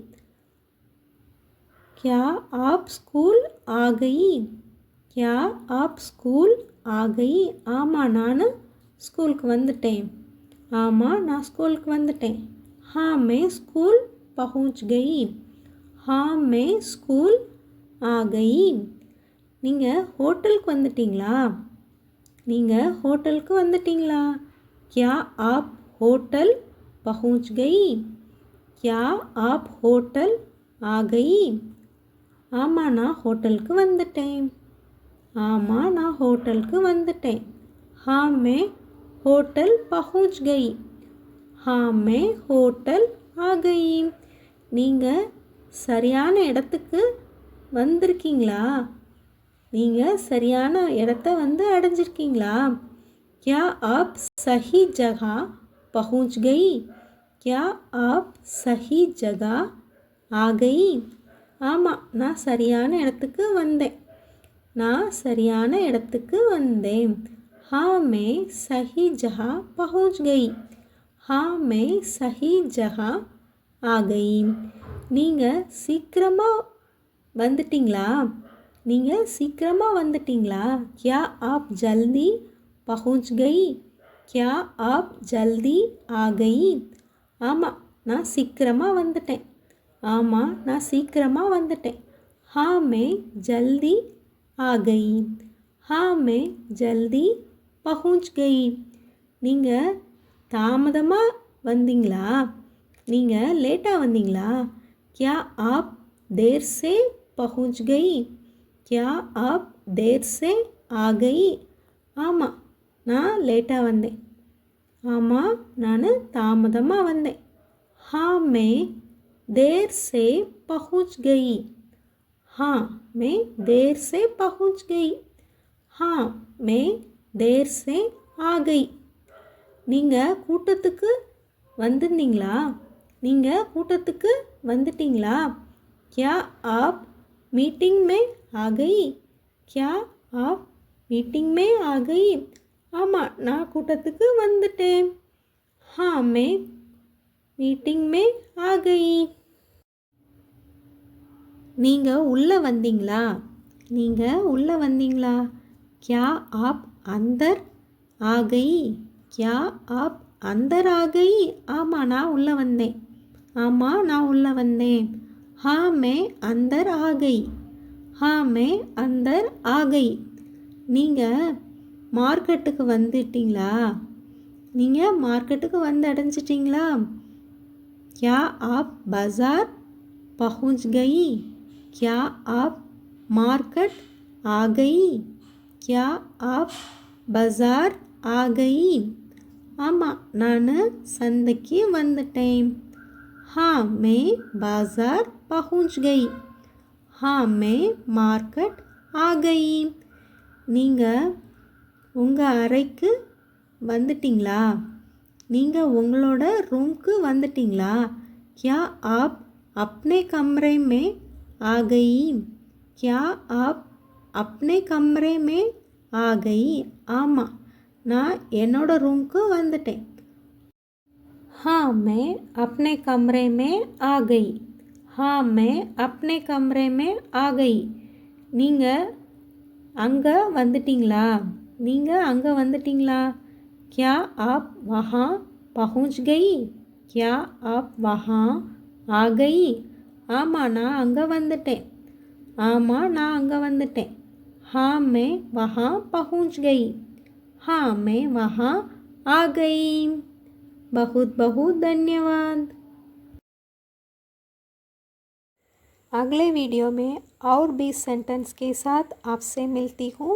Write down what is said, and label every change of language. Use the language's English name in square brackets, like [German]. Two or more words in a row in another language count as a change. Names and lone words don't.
[Hindi] क्या आप स्कूल आ गई क्या आप स्कूल आ गई [Tamil] ஆமாம் நான் ஸ்கூலுக்கு வந்துட்டேன் ஆமாம் நான் ஸ்கூலுக்கு வந்துட்டேன் [Hindi] हाँ मैं स्कूल पहुंच गई हाँ मैं स्कूल आ गई [Tamil] நீங்கள் ஹோட்டலுக்கு வந்துட்டீங்களா நீங்கள் ஹோட்டலுக்கு வந்துட்டீங்களா [Hindi] क्या आप होटल पहुंच गई क्या आप होटल आ गई [Tamil] ஆமாம் நான் ஹோட்டலுக்கு வந்துட்டேன் ஆமாம் நான் ஹோட்டலுக்கு வந்துட்டேன் [Hindi] हाँ मैं होटल पहुंच गई हाँ मैं होटल आ गई [Tamil] நீங்கள் சரியான இடத்துக்கு வந்திருக்கீங்களா நீங்கள் சரியான இடத்த வந்து அடைஞ்சிருக்கீங்களா [Hindi] क्या आप सही जगह पहुंच गई क्या आप सही जगह आ गई [Tamil] ஆமாம் நான் சரியான இடத்துக்கு வந்தேன் நான் சரியான இடத்துக்கு வந்தேன் [Hindi] हाँ मैं सही जगह पहुंच गई हाँ मैं सही जगह आ गई [Tamil] நீங்கள் சீக்கிரமாக வந்துட்டீங்களா நீங்கள் சீக்கிரமாக வந்துட்டீங்களா [Hindi] क्या आप जल्दी पहुंच गई क्या आप जल्दी आ गई [Tamil] ஆமாம் நான் சீக்கிரமாக வந்துட்டேன் ஆமாம் நான் சீக்கிரமாக வந்துட்டேன் [Hindi] हाँ मैं जल्दी आ गई हाँ मैं जल्दी पहुंच गई நீங்கள் [Tamil] தாமதமாக வந்தீங்களா நீங்கள் லேட்டாக வந்தீங்களா [Hindi] क्या आप देर से पहुंच गई क्या आप देर से आ गई [Tamil] ஆமாம் நான் லேட்டாக வந்தேன் ஆமாம் நான் தாமதமாக வந்தேன் [Hindi] हाँ मैं देर से पहुंच गई हाँ मैं देर से पहुंच गई हाँ मैं देर से आ गई [Tamil] நீங்கள் கூட்டத்துக்கு வந்திருந்தீங்களா நீங்கள் கூட்டத்துக்கு வந்துட்டீங்களா [Hindi] क्या आप मीटिंग में आ गई क्या आप मीटिंग में आ गई [Tamil] ஆமாம் நான் கூட்டத்துக்கு வந்துட்டேன் [Hindi] हाँ मैं मीटिंग में आ गई [Tamil] நீங்கள் உள்ளே வந்தீங்களா? நீங்கள் உள்ளே வந்தீங்களா? [Hindi] क्या आप अंदर आ गई? क्या आप अंदर आ गई? [Tamil] ஆமாம் நான் உள்ளே வந்தேன். ஆமாம் நான் உள்ளே வந்தேன். [Hindi] हाँ मैं अंदर आ गई. हाँ मैं अंदर आ गई. [Tamil] நீங்கள் மார்க்கெட்டுக்கு வந்துட்டீங்களா? நீங்கள் மார்க்கெட்டுக்கு வந்து அடைஞ்சிட்டிங்களா? [Hindi] क्या आप बाज़ार पहुंच गई? क्या आप मार्केट आ गई? क्या आप बाज़ार आ गई? [Tamil] ஆமாம் நான் சந்தைக்கு வந்துட்டேன். [Hindi] हाँ मैं बाज़ार पहुंच गई. हाँ मैं मार्केट आ गई. [Tamil] நீங்கள் உங்கள் அறைக்கு வந்துட்டீங்களா? நீங்கள் உங்களோட ரூம்க்கு வந்துட்டீங்களா? [Hindi] क्या आप अपने कमरे में आ गई? क्या आप अपने कमरे में आ गई? [Tamil] ஆமாம் நான் என்னோட ரூம்க்கு வந்துட்டேன். [Hindi] हाँ मैं अपने कमरे में आ गई. हाँ मैं अपने कमरे में आ गई. [Tamil] நீங்கள் அங்கே வந்துட்டீங்களா? நீங்கள் அங்கே வந்துட்டீங்களா? [Hindi] क्या आप वहाँ पहुँच गई? क्या आप वहाँ आ गई? [Tamil] ஆமாம் நான் அங்கே வந்துட்டேன். ஆமாம் நான் அங்கே வந்துட்டேன். [Hindi] हाँ मैं वहाँ पहुँच गई. हाँ मैं वहाँ आ गई. बहुत बहुत धन्यवाद. अगले वीडियो में और 20 सेंटेंस के साथ आपसे मिलती हूँ.